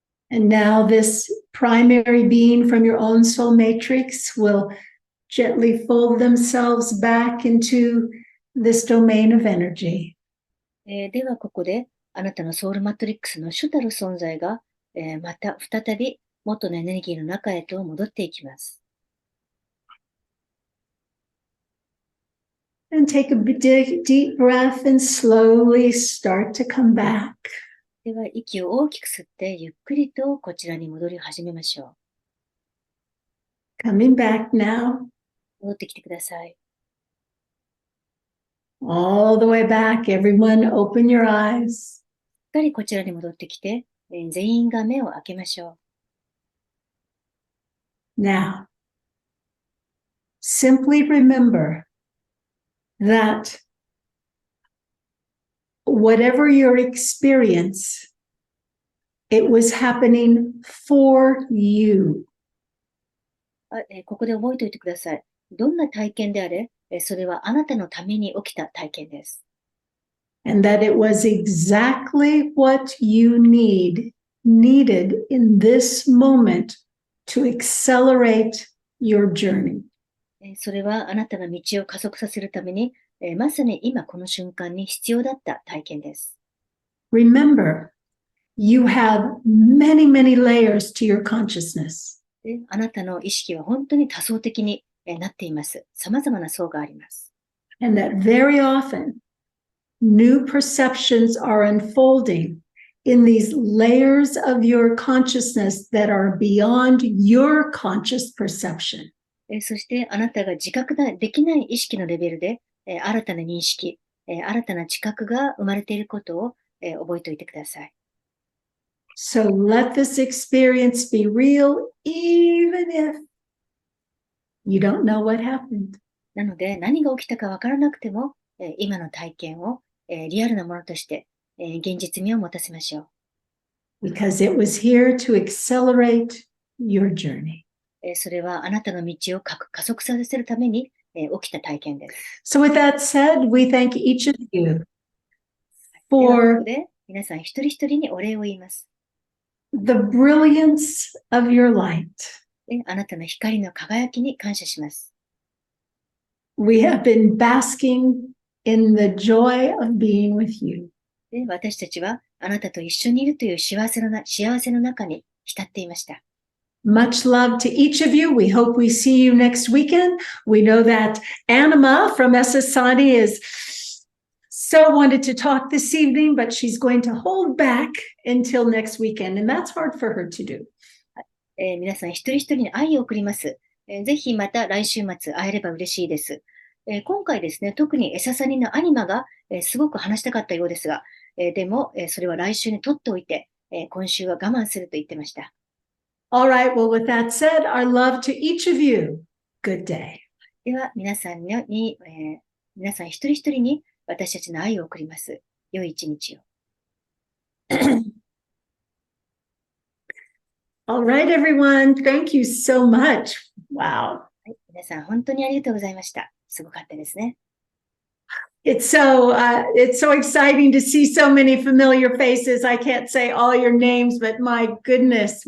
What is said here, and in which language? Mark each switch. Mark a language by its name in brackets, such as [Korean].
[English] And now this primary being from your own soul matrix will gently fold themselves back into this domain of energy. [Japanese] ではここであなたのソウルマトリックスの主たる存在が、また再び元のエネルギーの中へと戻っていきます。 [English] And take a deep breath and slowly start to come back. [Japanese] では息を大きく吸ってゆっくりとこちらに戻り始めましょ [English] Coming back now, [Japanese] う。戻ってきてください。 [English] all the way back. Everyone, open your eyes. [Japanese] しっかりこちらに戻ってきて、全員が目を開けましょ [English] Now, simply remember that whatever your experience, it was happening for you. [Japanese] う。ここで覚えておいてください。どんな体験であれ、それはあなたのために起きた体験です。 [English] And that it was exactly what you needed in this moment to accelerate your journey. [Japanese] それはあなたの道を加速させるために、まさに今この瞬間に必要だった体験です。 [English] Remember, you have many, many layers to your consciousness. [Japanese] であなたの意識は本当に多層的になっています。様々な層があります。 [English] And that very often, new perceptions are unfolding in these layers of your consciousness that are beyond your conscious perception. [Japanese] そしてあなたが自覚できない意識のレベルで、新たな認識、新たな知覚が生まれていることを、覚えておいてください。 [English] So let this experience be real, even if you don't know what happened. [Japanese] なので何が起きたかわからなくても、今の体験を、リアルなものとして、現実味を持たせましょう。 [English] Because it was here to accelerate your journey. [Japanese] それはあなたの道を加速させるために、起きた体験です。 [English] So with that said, we thank each of you [Japanese] ではこ [English] for [Japanese] こで皆さん一人一人にお礼を言います。 [English] the brilliance of your light. [Japanese] であなたの光の輝きに感謝します。 [English] We have been basking in the joy of being with you. [Japanese] で私たちはあなたと一緒にいるという幸せの中に浸っていました。 [English] Much love to each of you. We hope we see you next weekend. We know that Anima from Esa Sani is so wanted to talk this evening, but she's going to hold back until next weekend, and that's hard for her to do. [Japanese] 皆さん一人一人に愛を送ります。ぜひまた来週末会えれば嬉しいです。今回ですね、特にエササニのアニマが、すごく話したかったようですが、でも、それは来週に取っておいて、今週は我慢すると言ってました。 [English] All right. Well, with that said, our love to each of you. Good day. [Japanese] では皆さんに、皆さん一人一人に私たちの愛を送ります。良い一日を。 [English] All right, everyone. Thank you so much. Wow. [Japanese] はい、皆さん本当にありがとうございました。すごかったですね。 [English] It's so exciting to see so many familiar faces. I can't say all your names, but my goodness.